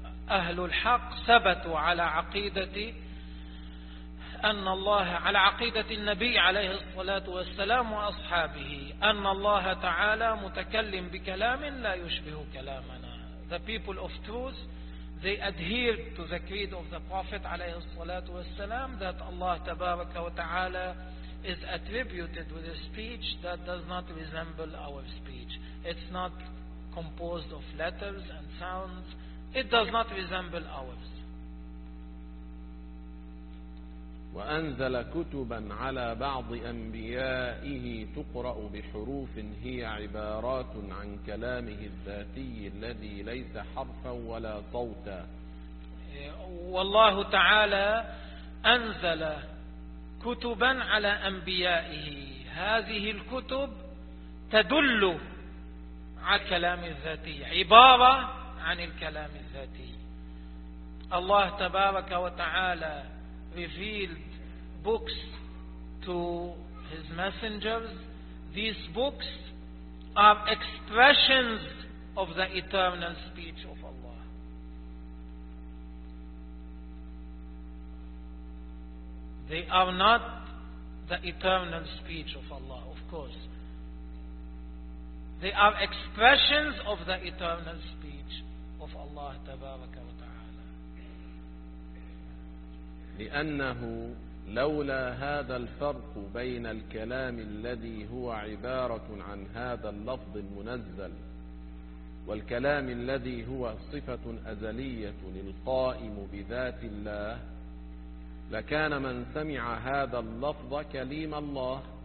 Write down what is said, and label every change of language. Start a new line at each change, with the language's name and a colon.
Arabic: أهل الحق ثبتوا على عقيدة أن الله على عقيدة النبي عليه الصلاة والسلام وأصحابه أن الله تعالى متكلم بكلام لا يشبه كلامنا.
English: The people of truth, they adhered to the creed of the Prophet
Arabic: عليه الصلاة والسلام,
English: that Allah
Arabic: تبارك وتعالى
English: is attributed with a speech that does not resemble our speech. It's not composed of letters and sounds. It does not resemble ours.
Arabic: وأنزل كتبا على بعض أنبيائه تقرأ بحروف هي عبارات عن كلامه الذاتي الذي ليس حرفا ولا صوتا. والله تعالى أنزل كتبا على أنبيائه, هذه الكتب تدل على كلام الذاتي, عبارة عن الكلام الذاتي. الله تبارك وتعالى
English: revealed books to his messengers. These books are expressions of the eternal speech of Allah. They are not the eternal speech of Allah, of course. They are expressions of the eternal speech of Allah tabaraka wa ta'ala.
Arabic: لأنه لولا هذا الفرق بين الكلام الذي هو عبارة عن هذا اللفظ المنزل والكلام الذي هو صفة أزلية القائم بذات الله لكان من سمع هذا اللفظ كليم الله